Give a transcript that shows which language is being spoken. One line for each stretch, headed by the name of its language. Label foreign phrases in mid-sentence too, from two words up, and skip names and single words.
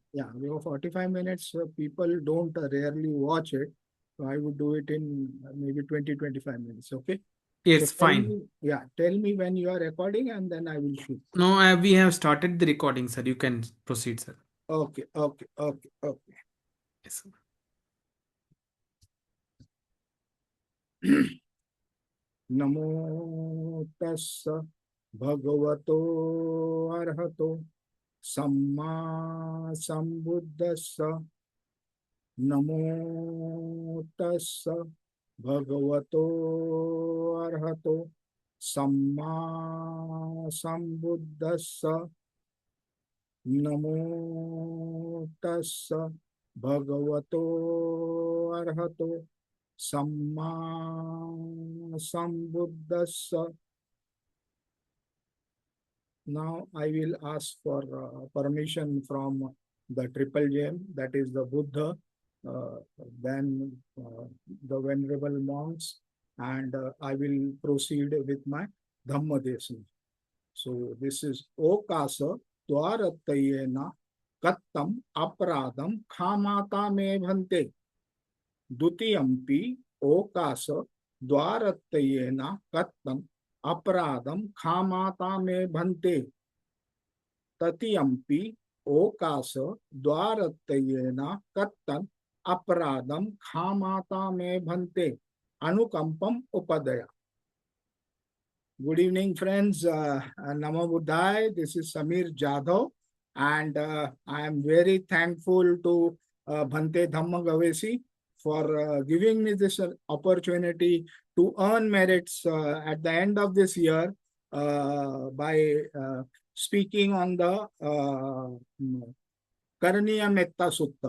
English: Yeah, 45 minutes, people don't rarely watch it. So I would do it in maybe 20-25 minutes. Okay. So Yes, tell fine. me, yeah, tell me when you are recording and then I will shoot. No, we have started the recording, sir. You can proceed, sir. Okay, okay, okay, okay. Yes, sir.
Pali: Namo tassa bhagavato arhato samma sambuddhassa. Namo tassa bhagavato arhato samma sambuddhassa. Namo tassa bhagavato arhato samma sambuddhassa.
English: Now I will ask for permission from the triple gem, that is the Buddha, then the venerable monks, and I will proceed with my
Pali: Dhamma Desana.
English: So this is
Pali: Okasa Dwaratayena Kattam Aparadam Khamata Me Bhante. Dutiyampi Okasa Dwaratayena Kattam Aparadam Khamata Me Bhante. Tatiyampi Okasa Dwaratayena Kattam Aparadam Khamata Me Bhante. Anukampam Upadaya.
English: Good evening, friends.
Pali: Namo Buddhaya.
English: This is Samir Jadhav, and I am very thankful to Bhante Dhamma Gavesi for giving me this opportunity to earn merits at the end of this year by speaking on the Karaniya Metta Sutta.